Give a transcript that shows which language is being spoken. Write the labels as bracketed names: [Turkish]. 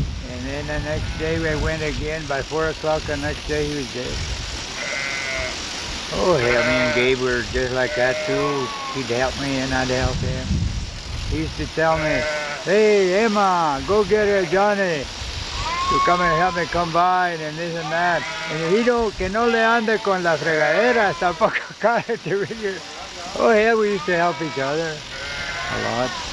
[English] And then the next day we went again. By 4 o'clock the next day he was dead. Oh, hell, me and Gabe were just like that too. He'd help me and I'd help him. He used to tell me, hey, Emma, go get Johnny to come and help me come by and this and that. And he don't, [Spanish] que no le ande con las fregaderas, tampoco cállate. [English] Oh, hell, we used to help each other a lot.